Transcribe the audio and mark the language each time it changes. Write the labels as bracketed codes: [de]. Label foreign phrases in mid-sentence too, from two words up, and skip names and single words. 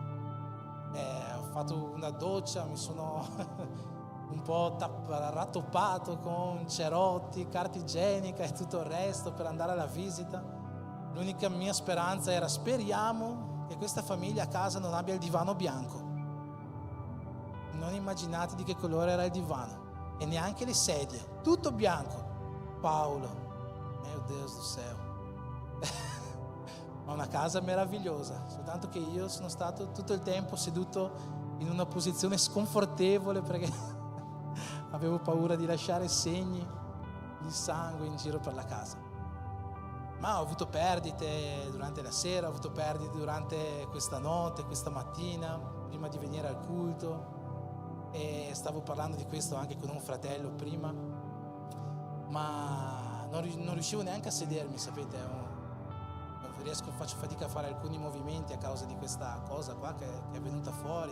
[it] Ho fatto una doccia, mi sono un po' rattoppato con cerotti, carta igienica e tutto il resto per andare alla visita. L'unica mia speranza era: speriamo che questa famiglia a casa non abbia il divano bianco. Non immaginate di che colore era il divano e neanche le sedie, tutto bianco. [pt] Paolo, mio Deus do céu, [it] ma una casa meravigliosa, soltanto che io sono stato tutto il tempo seduto in una posizione sconfortevole perché avevo paura di lasciare segni di sangue in giro per la casa. Ma ho avuto perdite durante la sera, ho avuto perdite durante questa notte, questa mattina, prima di venire al culto, e stavo parlando di questo anche con un fratello prima, ma non riuscivo neanche a sedermi, sapete, faccio fatica a fare alcuni movimenti a causa di questa cosa qua che è venuta fuori.